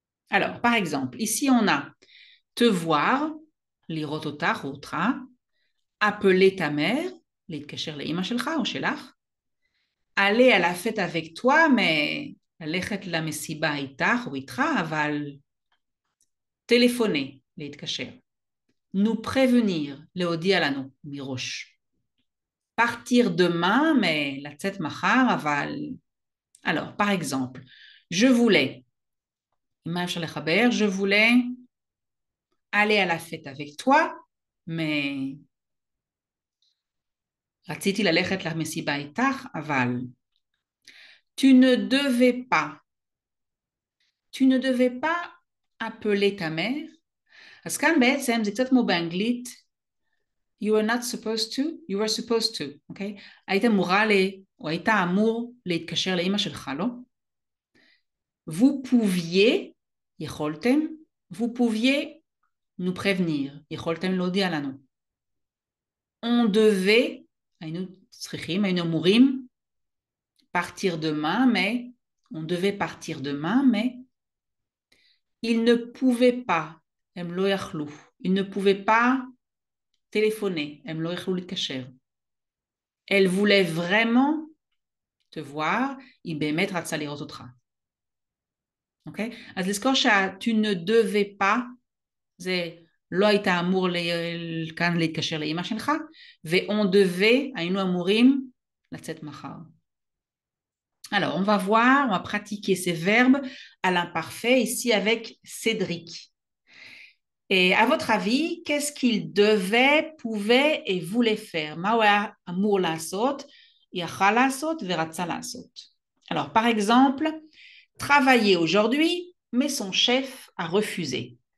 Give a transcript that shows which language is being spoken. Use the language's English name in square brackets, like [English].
[French] Alors, par exemple, ici on a te voir, [Hebrew] לראות אותך או אותך, [French] appeler ta mère, [Hebrew] להתקשר לאמא שלך או שלך, [French] aller à la fête avec toi, mais [Hebrew] ללכת למסיבה איתך או איתך, אבל טלפוני, להתקשר. nous prévenir, להודיע לנו מראש. [French] partir demain, mais [Hebrew] לצאת מחר, אבל... [French] Alors, par exemple, je voulais, [Hebrew] מה אפשר לחבר? [French] je voulais aller à la fête avec toi, mais [Hebrew] רציתי ללכת למסיבה איתך, אבל... [French] tu ne devais pas. tu ne devais pas appeler ta mère. [Hebrew] אז כאן בעצם זה קצת כמו באנגלית, [English] you were not supposed to, [Hebrew] you were supposed to, אוקיי? היית אמורה או היית אמור להתקשר לאמא שלך, לא? [French] vous pouviez, [Hebrew] יכולתם, [French] vous pouviez nous prévenir, [Hebrew] יכולתם להודיע לנו. [French] on devait, [Hebrew] היינו צריכים, היינו אמורים, [French] partir demain, mais On devait partir demain, mais il ne pouvait pas. [Hebrew] הם לא יכלו. [French] Il ne pouvait pas téléphoner. [Hebrew] הם לא יכלו להתקשר. [French] Elle voulait vraiment te voir. [Hebrew] היא באמת רצה לראות אותך. אוקיי? אז לזכור שה- [French] tu ne devais pas, [Hebrew] זה לא היית אמור כאן להתקשר לאמא שלך, ו- [French] on devait, [Hebrew] היינו אמורים לצאת מחר. [French] Alors, on va voir, on va pratiquer ces verbes à l'imparfait ici avec Cédric. Et à votre avis, qu'est-ce qu'il devait, pouvait et voulait faire? [Hebrew] מה הוא היה אמור לעשות, יכל לעשות ורצה לעשות. [French] Alors, par exemple, travailler aujourd'hui, mais son chef a refusé.